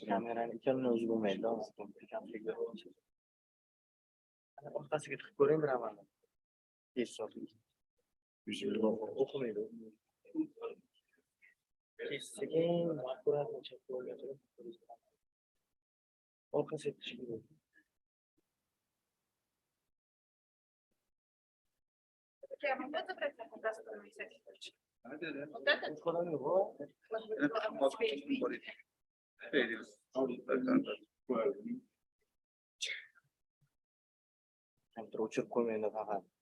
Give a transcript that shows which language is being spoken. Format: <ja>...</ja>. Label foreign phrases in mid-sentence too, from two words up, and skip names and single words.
<uz>Kamerani ikkalini o'zi bo'lmaydi. Orqasiga tiqib ko'ring bir amalni. Tez so'raydi. O'qimaydi. Sekin akkuratni chek qo'ygan. Orqasiga tiqish kerak.</uz> <ru>Можно забрать на кадастровый всякий случай? Вот это?</ru> <uz>Kompyuter o'chirib qo'ymaydi faqat.</uz>